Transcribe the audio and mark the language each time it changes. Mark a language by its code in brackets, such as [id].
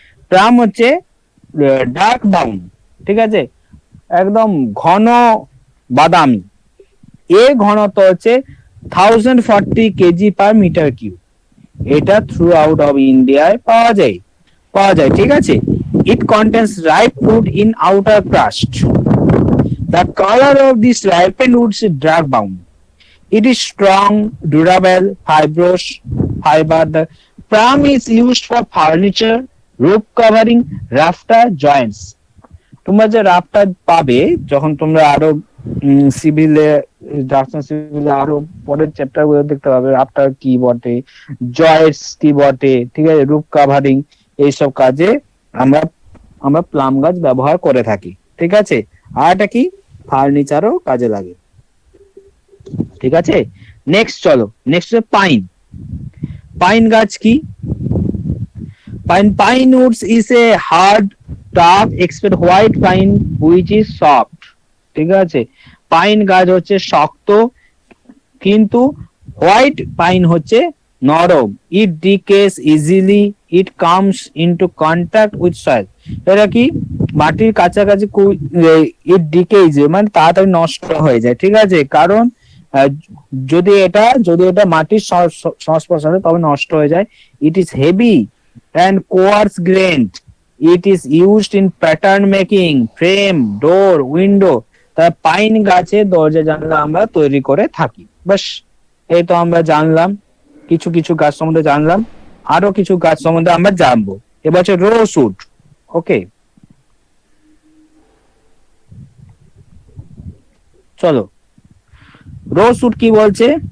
[bn] Plum হচ্ছে dark brown, ঠিক আছে, একদম ঘন বাদামি। এর ঘনত্ব হচ্ছে 1040 কেজি পার মিটার কিউব। এটা থ্রু আউট অফ ইন্ডিয়ায় পাওয়া যায়, ঠিক আছে। [en] It contains ripe fruit in outer crust. The color of this ripened wood is dark brown. It is strong, durable, fibrous fiber. The plum is used for furniture, roof covering, rafter joints. [bn] তোমরা যে rafter পাবে যখন তোমরা আরো সিভিলে সিভিলে আরো পরের chapter গুলো দেখতে পাবে, রাফটার কি বটে, জয়েন্টস কি বটে, ঠিক আছে, রুফ কাভারিং, এইসব কাজে আমরা আমরা প্লাম গাছ ব্যবহার করে থাকি, ঠিক আছে। আর এটা কি ফার্নিচারও কাজে লাগে, ঠিক আছে। নেক্সট চলো, নেক্সট পাইন। পাইন গাছ কি? [en] Pine woods is a hard tough except white pine which is soft, ঠিক আছে। [bn] পাইন গাছ হচ্ছে শক্ত, কিন্তু হোয়াইট পাইন হচ্ছে নরম। [en] It decays easily, it comes into contact with soil. [bn] এটা কি মাটির কাছাকাছি, [en] it decays [bn] মানে তাড়াতাড়ি নষ্ট হয়ে যায়, ঠিক আছে। কারণ যদি এটা মাটির সংস্পর্শে আসে তবে নষ্ট হয়ে যায়। [en] It is heavy and coarse grained. It is used in pattern making, frame, door, window. [bn] তা পাইন গাছে দরজা জানলা আমরা তৈরি করে থাকি। বাস এই তো আমরা জানলাম, কিছু কিছু গাছ সম্বন্ধে জানলাম, আরো কিছু গাছ সম্বন্ধে আমরা জানবো। এবার হচ্ছে রোজউড। ওকে, চলো রোজউড কি বলছে।